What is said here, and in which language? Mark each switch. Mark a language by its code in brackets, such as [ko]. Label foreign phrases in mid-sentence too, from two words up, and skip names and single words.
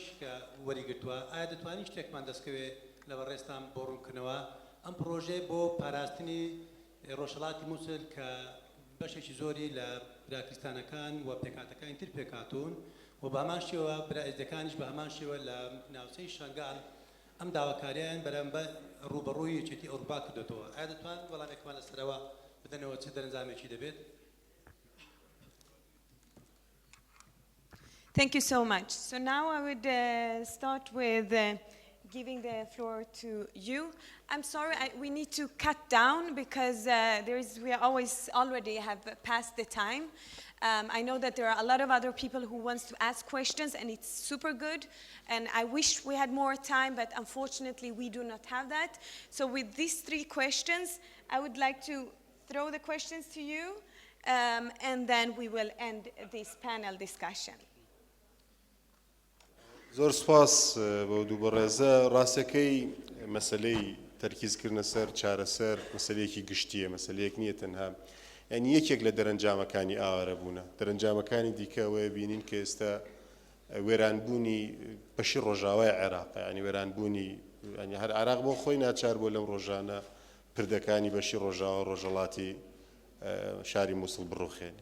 [ckb] کە وەریگرتووە ئایا دەتوانین شتێکمان دەستکەوێت لە بەڕێستان بۆ ڕوونکردنەوە ئەم پرۆژێ بۆ پاراستنی ڕۆژهەڵاتی مووسڵ کە بەشێکی زۆری لە براکردستانەکان و پێکاتەکانی تر پێکاتون و بە هەمان شێوە برائێزەکانیش بە هەمان شێوە لە ناوچەی شەنگال ئەم داواکاریان بەرامبەر ڕوبەڕووی یەکێتی ئەوروپا کردوتەوە ئایا دەتوان وەڵامێکمان لەسەرەوە بدەنەوە چه دەرەنجامێکی دەبێت؟ [en] Thank you so much. So now I would start with giving the floor to you. I'm sorry, we need to cut down because we already have passed the time. I know that there are a lot of other people who wants to ask questions, and it's super good. And I wish we had more time, but unfortunately we do not have that. So with these 3 questions, I would like to throw the questions to you, and then we will end this panel discussion. [ckb] زۆر سپاس بۆ دوو بەڕێزە. ڕاستەکەی مەسلەی تەرکیزکردنە سەر چارەسەر مەسلەیەکی گشتیە، مەسلەیەک نییە تەنها. یعنی یەکێک لە دەرەنجامەکانی ئاوارەبوونە. دەرەنجامەکانی دیکە ئەوەیە بینین کە ئێستا وێرانبوونی بەشی ڕۆژاوای عێراقە، ینی وێرانبوونی ینی هەر عێراق بۆ خۆی ناچار بۆ لەم ڕۆژانە پردەکانی بەشی ڕۆژاوە ڕۆژهەڵاتی شاری مووسڵ بڕوخێنی.